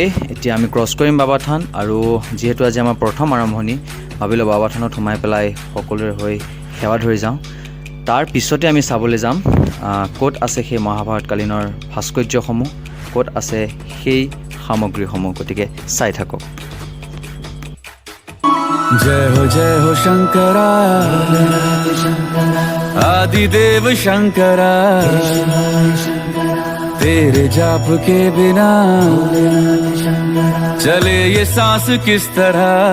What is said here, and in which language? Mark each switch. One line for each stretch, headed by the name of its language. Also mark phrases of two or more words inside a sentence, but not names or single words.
Assamese: এতিয়া আমি ক্ৰছ কৰিম বাবা থান, আৰু যিহেতু আজি আমাৰ প্ৰথম আৰম্ভণি, ভাবিলোঁ বাবা থানত সোমাই পেলাই সকলোৰে হৈ সেৱা ধৰি যাওঁ। তাৰ পিছতে আমি চাবলৈ যাম ক'ত আছে সেই মহাভাৰতকালীনৰ ভাস্কৰ্যসমূহ, ক'ত আছে সেই সামগ্ৰীসমূহ। গতিকে চাই থাকক।
Hindi: जय हो शंकरा आदिदेव शंकरा, तेरे जाप के बिना चले ये सांस किस तरह।